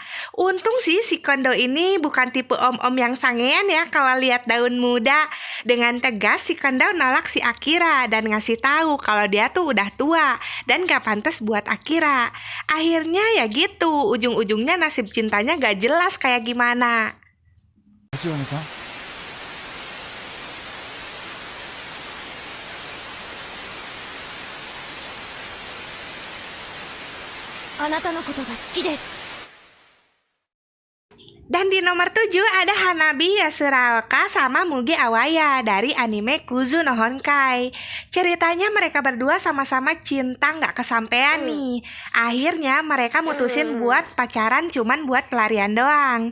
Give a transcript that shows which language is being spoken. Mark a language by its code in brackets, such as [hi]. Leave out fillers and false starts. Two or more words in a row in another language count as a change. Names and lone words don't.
[id] Untung sih si Kondo ini bukan tipe Om-Om yang sangean ya kalau lihat daun muda. Dengan tegas si Kondo nolak si Akira dan ngasih tahu kalau dia tuh udah tua dan gak pantas buat Akira. Akhirnya ya gitu, ujung-ujungnya nasib cintanya gak jelas kayak gimana. [ja] あなたのことが好きです。 [id] Dan di nomor 7 ada Hanabi Yasuraoka sama Muge Awaya dari anime Kuzu no Honkai. Ceritanya mereka berdua sama-sama cinta nggak kesampean nih. Akhirnya mereka mutusin buat pacaran cuman buat pelarian doang.